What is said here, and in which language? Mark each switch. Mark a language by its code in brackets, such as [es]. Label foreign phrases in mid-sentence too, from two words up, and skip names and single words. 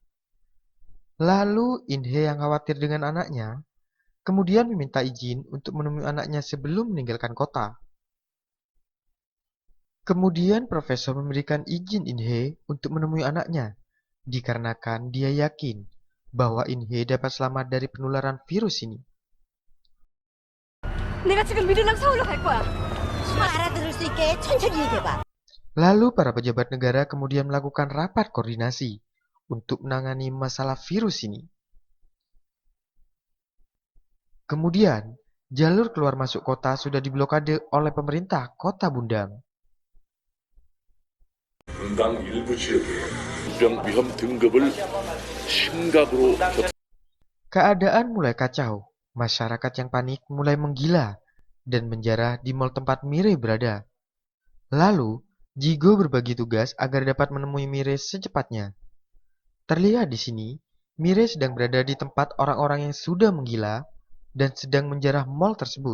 [id] Lalu Inhe yang khawatir dengan anaknya, kemudian meminta izin untuk menemui anaknya sebelum meninggalkan kota. Kemudian profesor memberikan izin Inhe untuk menemui anaknya, dikarenakan dia yakin bahwa Inhe dapat selamat dari penularan virus ini. [ko] 내가 지금 미르랑 서울로 갈 거야. 알아들을 수 있게 천천히 얘기해봐. [id] Lalu para pejabat negara kemudian melakukan rapat koordinasi untuk menangani masalah virus ini. Kemudian, jalur keluar masuk kota sudah diblokade oleh pemerintah kota Bundang. [ko] 분당 일부 지역에 병 위험 등급을 심각으로 [id] Keadaan mulai kacau. Masyarakat yang panik mulai menggila dan menjarah di mal tempat Mire berada. Lalu, Jigo berbagi tugas agar dapat menemui Mire secepatnya. Terlihat di sini, Mire sedang berada di tempat orang-orang yang sudah menggila dan sedang menjarah mal tersebut.